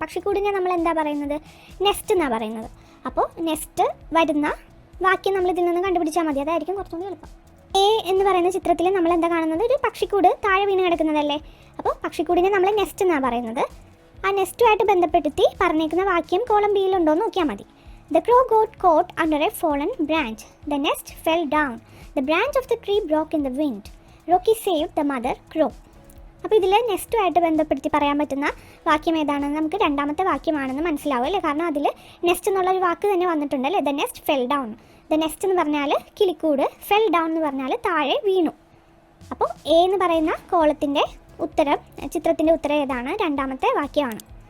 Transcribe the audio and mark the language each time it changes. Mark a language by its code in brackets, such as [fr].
[ml] പക്ഷിക്കൂടിനെ നമ്മൾ എന്താ പറയുന്നത്? നെസ്റ്റ് എന്നാണ് പറയുന്നത്. അപ്പോൾ നെസ്റ്റ് വരുന്ന വാക്യം നമ്മൾ ഇതിൽ നിന്ന് കണ്ടുപിടിച്ചാൽ മതി. അതായിരിക്കും കുറച്ചുകൂടി എളുപ്പം. എ എന്ന് പറയുന്ന ചിത്രത്തിൽ നമ്മൾ എന്താ കാണുന്നത്? ഒരു പക്ഷിക്കൂട് താഴെ വീണ് കിടക്കുന്നതല്ലേ? അപ്പോൾ പക്ഷിക്കൂടിനെ നമ്മൾ നെസ്റ്റ് എന്നാണ് പറയുന്നത്. ആ നെസ്റ്റുമായിട്ട് ബന്ധപ്പെടുത്തി പറഞ്ഞേക്കുന്ന വാക്യം കോളം ബിയിലുണ്ടോ എന്ന് നോക്കിയാൽ മതി. [en] The crow got caught under a fallen branch. The nest fell down. The branch of the tree broke in the wind. Rocky saved the mother crow. [ml] അപ്പോൾ ഇതിൽ നെസ്റ്റുമായിട്ട് ബന്ധപ്പെടുത്തി പറയാൻ പറ്റുന്ന വാക്യം ഏതാണെന്ന് നമുക്ക് രണ്ടാമത്തെ വാക്യമാണെന്ന് മനസ്സിലാവും അല്ലേ? കാരണം അതിൽ നെസ്റ്റ് എന്നുള്ളൊരു വാക്ക് തന്നെ വന്നിട്ടുണ്ടല്ലേ. [en] The nest fell down. [ml] The nest എന്ന് പറഞ്ഞാൽ കിളിക്കൂട്, ഫെൽ ഡൗൺ എന്ന് പറഞ്ഞാൽ താഴെ വീണു. അപ്പോൾ എ എന്ന് പറയുന്ന കോളത്തിൻ്റെ ഉത്തരം, ചിത്രത്തിൻ്റെ ഉത്തരം ഏതാണ്? രണ്ടാമത്തെ വാക്യമാണ്.